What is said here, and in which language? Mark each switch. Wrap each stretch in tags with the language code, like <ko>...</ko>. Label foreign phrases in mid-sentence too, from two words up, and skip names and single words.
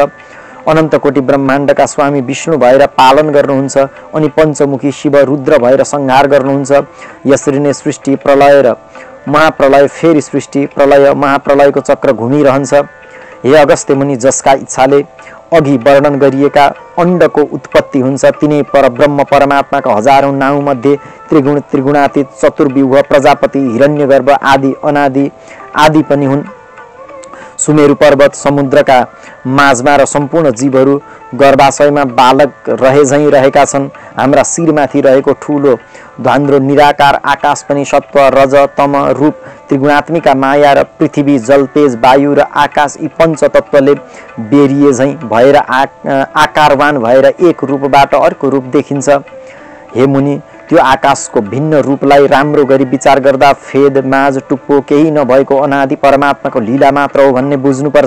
<ne>अनन्त कोटि ब्रह्माण्डका स्वामी विष्णु भएर पालन गर्नुहुन्छ अनि पञ्चमुखी शिव रुद्र भएर संहार गर्नुहुन्छ। यसरी नै सृष्टि प्रलय र महाप्रलय फेरि सृष्टि प्रलय महाप्रलयको चक्र घुमिरहन्छ। हे अगस्त्य मुनि, जसका इच्छाले अघि वर्णन गरिएका अण्डको उत्पत्ति हुन्छ तिनै परब्रह्म परमात्माका हजारौं नाउँ मध्ये त्रिगुण त्रिगुणातीत चतुर्व्यूह प्रजापति हिरण्यगर्भ आदि अनादि आदि पनि हुन्। सुमेरु पर्वत समुद्रका माझमा र सम्पूर्ण जीवहरू गर्भाशयमा बालक रहे झैं रहेका छन्। हाम्रा शिरमाथि रहेको ठूलो ध्वान्द्रो निराकार आकाश पनि सत्व रज तम रूप त्रिगुणात्मिका माया र पृथ्वी जल तेज वायु र आकाश यी पञ्चतत्त्वले बेरिए झैं भएर आकारवान भएर एक रूपबाट अर्को रूप देखिन्छ। हे मुनि, त्यो आकाशको भिन्न रूपलाई राम्रो गरी विचार गर्दा फेद माझ टुप्पो केही नभएको अनादि परमात्माको लीला मात्र हो भन्ने बुझ्नुपर्छ।</ne>